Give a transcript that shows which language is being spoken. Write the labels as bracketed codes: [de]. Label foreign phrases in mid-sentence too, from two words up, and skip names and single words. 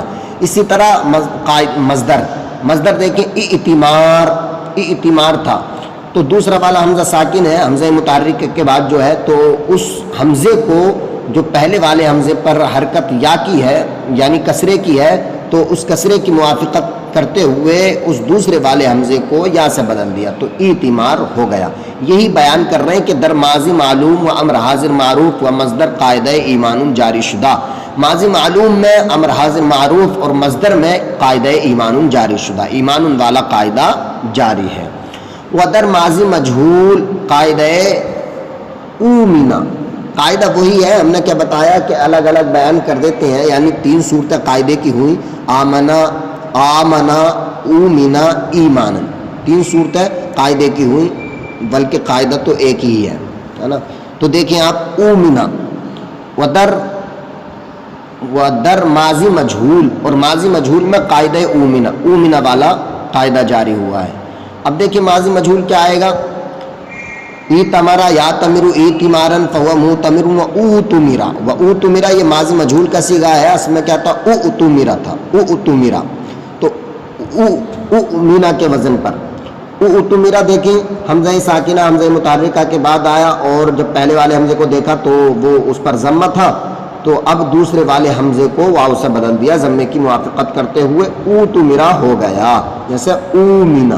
[ur] اسی طرح مصدر دیکھیں ایتمار تھا، تو دوسرا والا حمزہ ساکن ہے حمزہ متحرک کے بعد جو ہے، تو اس حمزے کو جو پہلے والے حمزے پر حرکت یا کی ہے یعنی کسرے کی ہے، تو اس کسرے کی موافقت کرتے ہوئے اس دوسرے والے حمزے کو یا سے بدل دیا تو ایتمار ہو گیا۔ یہی بیان کر رہے ہیں کہ [fa] در ماضی معلوم و امر حاضر معروف و مصدر قاعدہ ایمان جاری شدہ، [ur] ماضی معلوم میں امر حاضر معروف اور مصدر میں قاعدہ ایمان جاری شدہ، ایمان والا قاعدہ جاری ہے۔ [fa] و در ماضی مجہول قاعدہ اومنا، [ur] قاعدہ وہی ہے، ہم نے کیا بتایا کہ الگ الگ بیان کر دیتے ہیں، یعنی 3 صورتیں قاعدے کی ہوئی، آمنا اومنا ایمانا، 3 صورتیں قاعدے کی ہوئی، بلکہ قاعدہ تو ایک ہی ہے نا۔ تو دیکھیں آپ اومنا [fa] و در ماضی مجہول، [ur] اور ماضی مجہول میں قاعدہ اومنا والا قاعدہ جاری ہوا ہے۔ اب دیکھیں ماضی مجہول کیا آئے گا، [ar] ایتمرا یا تمرو ایتمارن فہو معتمر و اوتمرا، و اوتمرا [ur] یہ ماضی مجہول کا صیغہ ہے، اس میں کیا تھا اوتمرا تھا، اوتمرا، تو اومنا کے وزن پر اُتُمِرَ دیکھیں حمزہ ساکنہ حمزہ متحرکہ کے بعد آیا، اور جب پہلے والے حمزے کو دیکھا تو وہ اس پر ضمہ تھا، تو اب دوسرے والے حمزے کو واو سے بدل دیا ضمے کی موافقت کرتے ہوئے اُتُمِرَ ہو گیا، جیسے اومنا۔